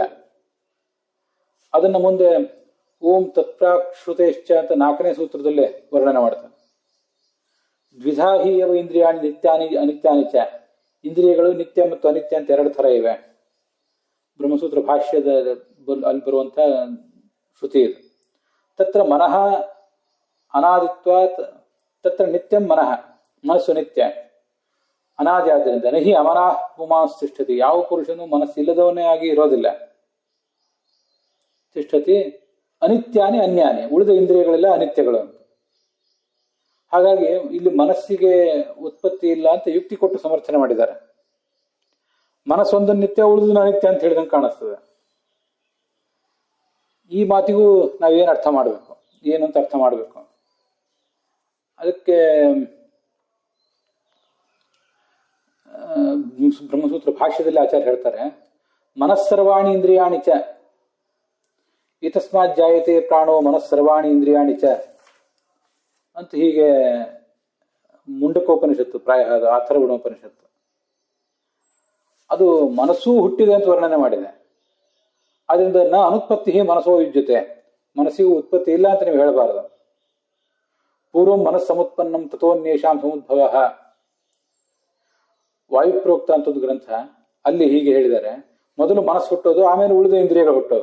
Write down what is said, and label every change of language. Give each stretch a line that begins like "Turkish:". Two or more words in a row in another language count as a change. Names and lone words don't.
Kannada: ಅದನ್ನ ಮುಂದೆ
Sanskrit: ಓಂ ತತ್ಪ್ರಾಕ್ಷುತೇಶ್ಚ
Kannada: ಅಂತ 4ನೇ ಸೂತ್ರದಲ್ಲೇ ವರ್ಣನೆ ಮಾಡ್ತಾನೆ.
Sanskrit: ದ್ವಿಧಾಹಿ ಅವ ಇಂದ್ರಿಯಾಣಿ ನಿತ್ಯಾನಿ ಅನಿತ್ಯಾನಿ ಚ.
Kannada: ಇಂದ್ರಿಯಗಳು ನಿತ್ಯ ಮತ್ತು ಅನಿತ್ಯ ಅಂತ 2 ಥರ ಇವೆ. ಬ್ರಹ್ಮಸೂತ್ರ ಭಾಷ್ಯದ ಅಲ್ಲಿ ಬರುವಂಥ ಶ್ರುತಿ ಇದು.
Sanskrit: ತತ್ರ ಮನಃ ಅನಾದಿತ್ವಾತ್ ತತ್ರ ನಿತ್ಯಂ ಮನಃ,
Kannada: ಮನಸ್ಸು ನಿತ್ಯ ಅನಾದಿ ಆದ್ದರಿಂದ
Sanskrit: ನಹಿ ಅಮನಃ ಪುಮಾಂಸ್ ತಿಷ್ಠತಿ,
Kannada: ಯಾವ ಪುರುಷನು ಮನಸ್ಸಿಲ್ಲದವನೇ ಆಗಿ ಇರೋದಿಲ್ಲ.
Sanskrit: ತಿಷ್ಠತಿ ಅನಿತ್ಯಾನಿ ಅನ್ಯಾನಿ,
Kannada: ಉಳಿದ ಇಂದ್ರಿಯಗಳೆಲ್ಲ ಅನಿತ್ಯಗಳು ಅಂತ. ಹಾಗಾಗಿ ಇಲ್ಲಿ ಮನಸ್ಸಿಗೆ ಉತ್ಪತ್ತಿ ಇಲ್ಲ ಅಂತ ಯುಕ್ತಿ ಕೊಟ್ಟು ಸಮರ್ಥನೆ ಮಾಡಿದ್ದಾರೆ. ಮನಸ್ಸೊಂದು ನಿತ್ಯ, ಉಳಿದು ಅನಿತ್ಯ ಅಂತ ಹೇಳಿದಂಗೆ ಕಾಣಿಸ್ತದೆ. ಈ ಮಾತಿಗೂ ನಾವೇನು ಅರ್ಥ ಮಾಡಬೇಕು, ಏನು ಅಂತ ಅರ್ಥ ಮಾಡಬೇಕು. ಅದಕ್ಕೆ ಬ್ರಹ್ಮಸೂತ್ರ ಭಾಷ್ಯದಲ್ಲಿ ಆಚಾರ್ಯ ಹೇಳ್ತಾರೆ,
Sanskrit: ಮನಸ್ಸರ್ವಾಣಿ ಇಂದ್ರಿಯಾಣಿ ಚ ಇತಸ್ಮಾತ್ ಜಾಯತೆ ಪ್ರಾಣೋ ಮನಸ್ಸರ್ವಾಣಿ ಇಂದ್ರಿಯಾಣಿ ಚ
Kannada: ಅಂತ ಹೀಗೆ ಮುಂಡಕೋಪನಿಷತ್ತು, ಪ್ರಾಯ ಅಥರ್ವಣೋಪನಿಷತ್ತು, ಅದು ಮನಸ್ಸೂ ಹುಟ್ಟಿದೆ ಅಂತ ವರ್ಣನೆ ಮಾಡಿದೆ. ಆದ್ರಿಂದ
Sanskrit: ನ ಅನುತ್ಪತ್ತಿ ಮನಸ್ಸೋ ಯುಜ್ಯತೆ,
Kannada: ಮನಸ್ಸಿಗೂ ಉತ್ಪತ್ತಿ ಇಲ್ಲ ಅಂತ ನೀವು ಹೇಳಬಾರದು.
Sanskrit: ಪೂರ್ವಂ ಮನಸ್ಸಮುತ್ಪನ್ನಂ ತಥೋನ್ಯೇಷಾಂ ಸಮುದ್ಭವ
Kannada: ವಾಯುಪ್ರೋಕ್ತ ಅಂತ ಒಂದು ಗ್ರಂಥ, ಅಲ್ಲಿ ಹೀಗೆ ಹೇಳಿದ್ದಾರೆ, ಮೊದಲು ಮನಸ್ಸು ಹುಟ್ಟೋದು, ಆಮೇಲೆ ಉಳಿದ ಇಂದ್ರಿಯಗಳು ಹುಟ್ಟೋದು.